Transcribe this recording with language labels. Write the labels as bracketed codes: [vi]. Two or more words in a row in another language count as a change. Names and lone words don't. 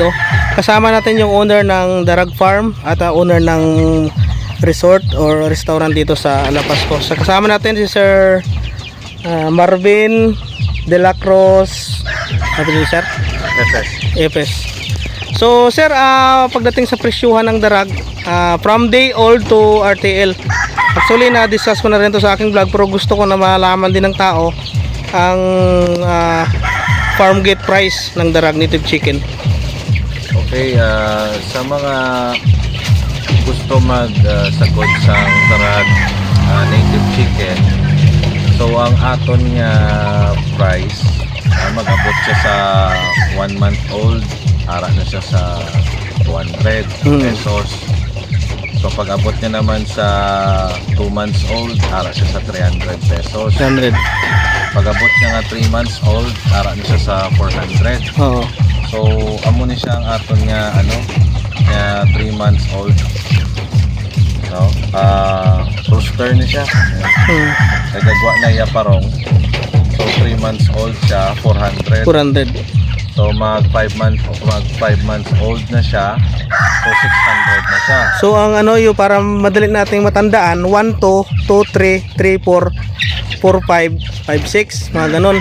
[tl] Kasama natin yung owner ng Darag Farm at owner ng resort or restaurant dito sa Alapasco. So kasama natin si Sir Marvin De La Cruz. Ano din sir? FS. So sir, pagdating sa presyuhan ng darag, [en] from day old to RTL, [tl] actually na-discuss ko na rin to sa aking vlog pero gusto ko na malaman din ng tao ang [en] farm gate price [tl] ng darag [en] native chicken. [hil] Okay, sa mga gusto mag-sagot sa darag [en] native chicken, [hil] so ang aton nga price, mag-abot siya sa 1 [en] month old, [hil] ara na siya sa 200 pesos. So pag abot niya naman sa 2 [en] months old, [hil] ara siya sa 300 pesos. 100. Pag abot niya nga 3 [en] months old, [hil] ara na siya sa 400. Oo. So amo ni siya ang aton nga nga 3 [en] months old. [hil] No? Rooster ni siya. Nagagwa na iya parong. So 3 [en] months old [hil] siya, 400. 400. So mag 5 [en] months old [hil] na siya. So 600 na siya. [tl] So ang yung para madali nating matandaan, 1 2 2 3 3 4 4 5 5 6 mga ganun.